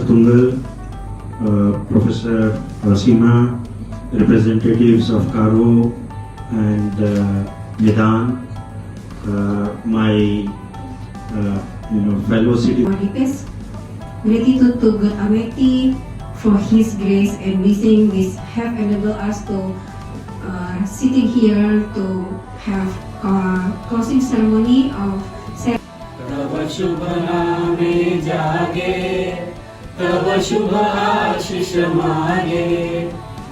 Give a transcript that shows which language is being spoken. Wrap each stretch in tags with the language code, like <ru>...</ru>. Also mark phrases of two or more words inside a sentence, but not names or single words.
<en>Tungal, Professor Sima, representatives of Karo and Medan, my fellow citizens. Gratitude to God Almighty for His grace and blessing this have enabled us to sitting here to have a closing ceremony of</en> <bn>তব শুভ নামে জাগে, তব শুভ আশিস মাগে।</bn>